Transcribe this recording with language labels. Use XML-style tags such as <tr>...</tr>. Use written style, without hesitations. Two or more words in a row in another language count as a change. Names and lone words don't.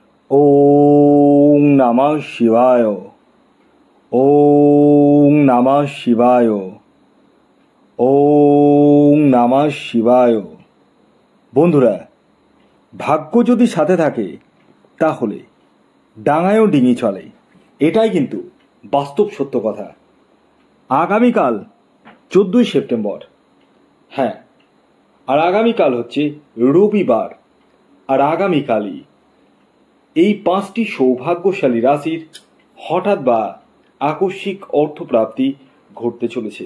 <sa>ওং নমঃ শিবায়। ওং নমঃ শিবায়। ওং নমঃ শিবায়।</sa> <bn>বন্ধুরা, ভাগ্য যদি সাথে থাকে তাহলে ডাঙায়ও ডিঙি চলে, এটাই কিন্তু বাস্তব সত্য কথা। আগামীকাল 14ই সেপ্টেম্বর, হ্যাঁ, আর আগামীকাল হচ্ছে রবিবার, আর আগামীকালই এই 5টি সৌভাগ্যশালী রাশির হঠাৎ বা আকস্মিক অর্থপ্রাপ্তি ঘটতে চলেছে।</bn>